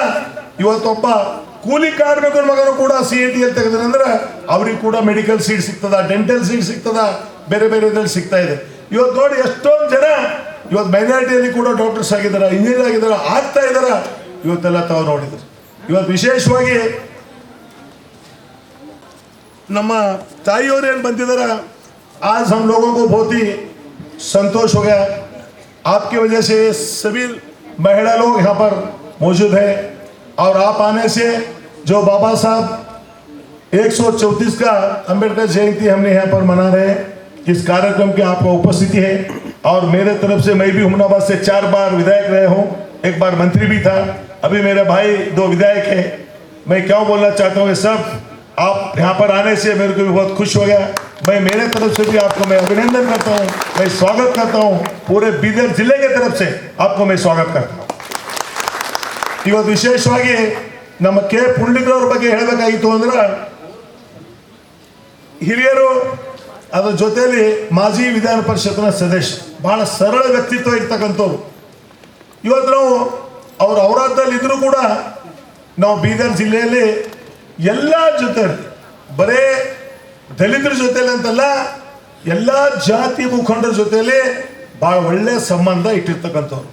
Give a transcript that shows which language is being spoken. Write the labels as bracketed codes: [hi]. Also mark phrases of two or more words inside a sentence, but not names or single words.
[kn] ಇವತ್ತೊಬ್ಬ ಕೂಲಿ ಕಾರ್ಮಿಕರ ಮಗನು ಕೂಡ CET ತೆಗೆದ್ರೆ ಅವ್ರಿಗೆ ಕೂಡ [en] medical seat [kn] ಸಿಗ್ತದ, [en] dental seat [kn] ಸಿಗ್ತದ, ಬೇರೆ ಬೇರೆ ಇದ್ರಲ್ಲಿ ಸಿಗ್ತಾ ಇದೆ. ಇವತ್ತು ನೋಡಿ ಎಷ್ಟೊಂದು ಜನ ಇವತ್ತು ಮೈನಾರಿಟಿಯಲ್ಲಿ ಕೂಡ ಡಾಕ್ಟರ್ಸ್ ಆಗಿದ್ದಾರೆ, ಇಂಜಿನಿಯರ್ ಆಗಿದ್ದಾರೆ, ಆಗ್ತಾ ಇದಾರ. ಇವತ್ತೆಲ್ಲ ತಾವು ನೋಡಿದ್ರು. ಇವತ್ತು ವಿಶೇಷವಾಗಿ ನಮ್ಮ ತಾಯಿಯವರು ಏನು ಬಂದಿದ್ದಾರೆ, [hi] आज हम लोगों को बहुत ही संतोष हो गया. आपकी वजह से सभी महिला लोग यहाँ पर मौजूद है और आप आने से जो बाबा साहब 134 का अंबेडकर जयंती हमने यहाँ पर मना रहे हैं, इस कार्यक्रम की आपका उपस्थिति है. और मेरे तरफ से मैं भी हुमनाबाद से 4 बार विधायक रहे हूँ, 1 बार मंत्री भी था, अभी मेरे भाई 2 विधायक है. मैं क्या बोलना चाहता हूँ, सब आप यहाँ पर आने से मेरे को भी बहुत खुश हो गया. मैं मेरे तरफ से भी आपको मैं अभिनंदन करता हूँ, मैं स्वागत करता हूँ. पूरे बीदर जिले के तरफ से आपको मैं स्वागत करता हूँ. [kn] ಇವತ್ತು ವಿಶೇಷವಾಗಿ ನಮ್ಮ ಕೆ ಪುಂಡ್ಲಿಕರವ್ರ ಬಗ್ಗೆ ಹೇಳಬೇಕಾಗಿತ್ತು ಅಂದ್ರೆ, ಹಿರಿಯರು, ಅದರ ಜೊತೆಯಲ್ಲಿ ಮಾಜಿ ವಿಧಾನ ಪರಿಷತ್ನ ಸದಸ್ಯ, ಬಹಳ ಸರಳ ವ್ಯಕ್ತಿತ್ವ ಇರ್ತಕ್ಕಂಥವ್ರು. ಇವತ್ತು ನಾವು ಅವರು ಔರಾದ್ದಲ್ಲಿ ಇದ್ರೂ ಕೂಡ ನಾವು ಬೀದರ್ ಜಿಲ್ಲೆಯಲ್ಲಿ ಎಲ್ಲ ಜೊತೆ, ಬರೇ ದಲಿತರ ಜೊತೆಲಿ ಅಂತಲ್ಲ, ಎಲ್ಲ ಜಾತಿ ಮುಖಂಡರ ಜೊತೆಯಲ್ಲಿ ಭಾಳ ಒಳ್ಳೆ ಸಂಬಂಧ ಇಟ್ಟಿರ್ತಕ್ಕಂಥವ್ರು.